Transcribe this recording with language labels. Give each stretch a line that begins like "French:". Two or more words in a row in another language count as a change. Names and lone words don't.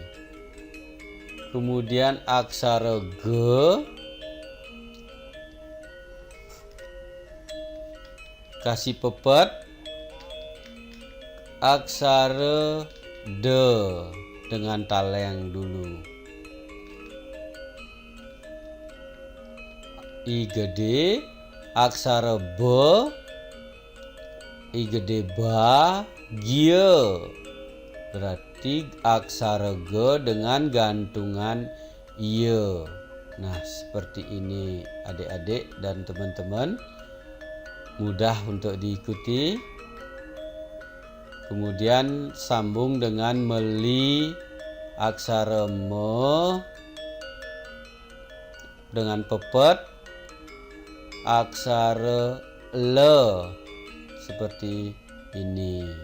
Indonesian: Kemudian aksara g kasih pepet aksara de dengan taleng dulu. I gede aksara b, i gede ba, gia. Berarti aksara g dengan gantungan ye. Nah, seperti ini adik-adik dan teman-teman. Mudah untuk diikuti. Kemudian sambung dengan meli aksara me dengan pepet aksara le seperti ini.